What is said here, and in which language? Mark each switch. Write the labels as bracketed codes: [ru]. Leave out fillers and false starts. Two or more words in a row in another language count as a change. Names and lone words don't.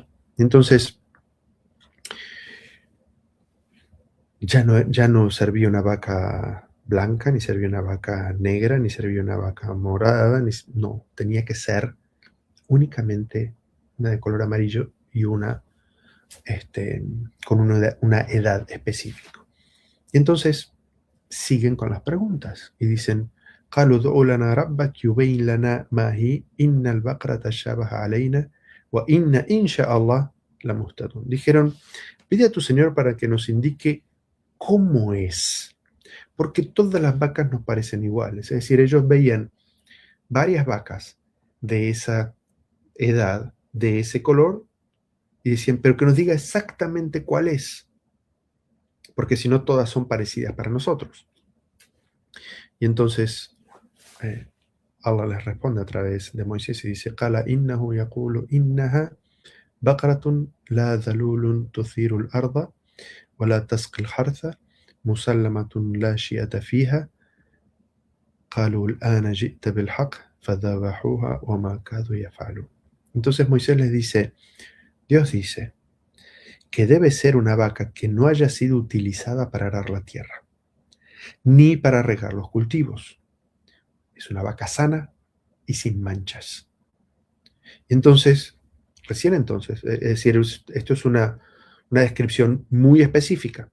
[es] Entonces, ya no servía una vaca blanca, ni servía una vaca negra, ni servía una vaca morada, no, tenía que ser únicamente una de color amarillo y una con una edad específica. Y entonces siguen con las preguntas y dicen, [ar] قالوا ادع لنا ربك يبين لنا ما هي إن البقرة تشابه علينا وإن إن شاء الله لمهتدون. [es] Dijeron, pide a tu Señor para que nos indique cómo es, porque todas las vacas nos parecen iguales. Es decir, ellos veían varias vacas de esa edad, de ese color, y decían, pero que nos diga exactamente cuál es, porque si no todas son parecidas para nosotros. Y entonces Allah les responde a través de Moisés y dice, [ar] قال إنه يقول إنها بقرة لا ذلول تثير الأرض ولا تسقي الحرث مسلمة لا شيئة فيها قالوا الآن جئت بالحق فذبحوها وما كادوا يفعلون. [es] Entonces Moisés les dice, Dios dice que debe ser una vaca que no haya sido utilizada para arar la tierra, ni para regar los cultivos. Es una vaca sana y sin manchas. Entonces, recién entonces, es decir, esto es una descripción muy específica.